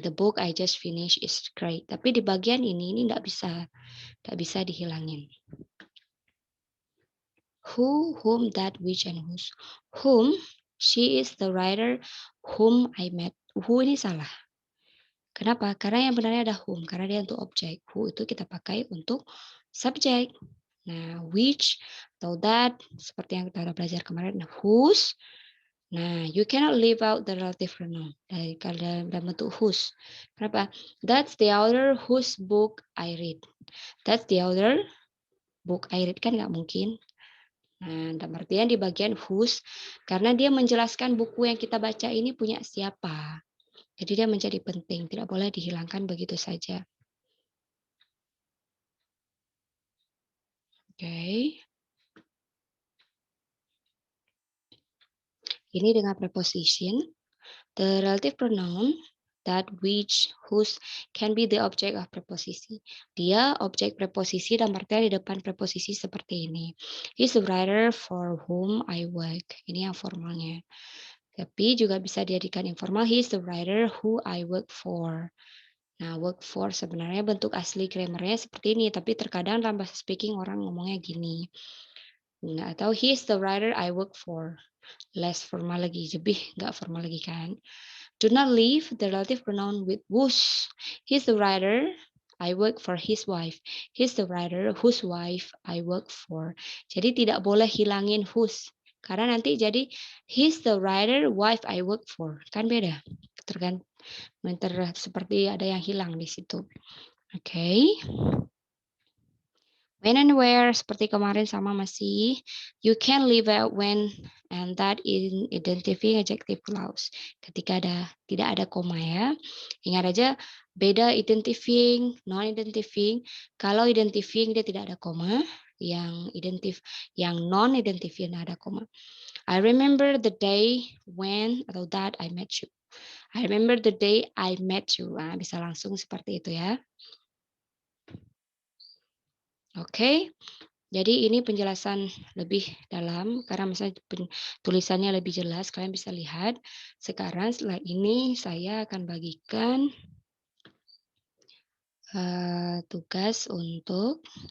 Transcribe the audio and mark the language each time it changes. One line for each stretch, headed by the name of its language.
English: The book I just finished is great.
Indonesian: Tapi di bagian ini nggak bisa dihilangin.
English: Who, whom, that, which, and whose. Whom, she is the writer whom I met.
Indonesian: Who ini salah. Kenapa? Karena yang benarnya ada whom, karena dia untuk objek. Who itu kita pakai untuk subjek. Nah, which atau that, seperti yang kita udah belajar kemarin. Nah, whose.
English: Nah, you cannot leave out the relative pronoun
Indonesian: dalam bentuk
English: whose.
Indonesian: Kenapa?
English: That's the author whose book I read. That's the author book I read,
Indonesian: kan nggak mungkin. Nah, dalam artian di bagian whose, karena dia menjelaskan buku yang kita baca ini punya siapa. Jadi dia menjadi penting, tidak boleh dihilangkan begitu saja. Oke. Ini dengan preposition.
English: The relative pronoun that, which, whose can be the object of preposisi.
Indonesian: Dia objek preposisi dan artinya di depan preposisi seperti ini.
English: He's the writer for whom I work.
Indonesian: Ini yang formalnya. Tapi juga bisa dijadikan informal.
English: He's the writer who I work for.
Indonesian: Nah, work for sebenarnya bentuk asli grammarnya seperti ini, tapi terkadang dalam bahasa speaking orang ngomongnya gini. Nah, atau
English: he's the writer I work for. Less formal lagi,
Indonesian: lebih nggak formal lagi kan.
English: Do not leave the relative pronoun with whose. He's the writer I work for his wife. He's the writer whose wife I work for.
Indonesian: Jadi tidak boleh hilangin whose. Karena nanti jadi
English: he's the writer wife I work for.
Indonesian: Kan beda. Seperti ada yang hilang di situ. Oke.
English: When and where
Indonesian: seperti kemarin sama masih.
English: You can leave out when and that in identifying adjective clause.
Indonesian: Ketika tidak ada koma ya. Ingat aja beda identifying, non-identifying. Kalau identifying dia tidak ada koma, yang non identifying ada koma.
English: I remember the day when atau that I met you. I remember the day I met you.
Indonesian: Nah, bisa langsung seperti itu ya. Oke. Jadi ini penjelasan lebih dalam karena misalnya tulisannya lebih jelas, kalian bisa lihat. Sekarang setelah ini saya akan bagikan tugas untuk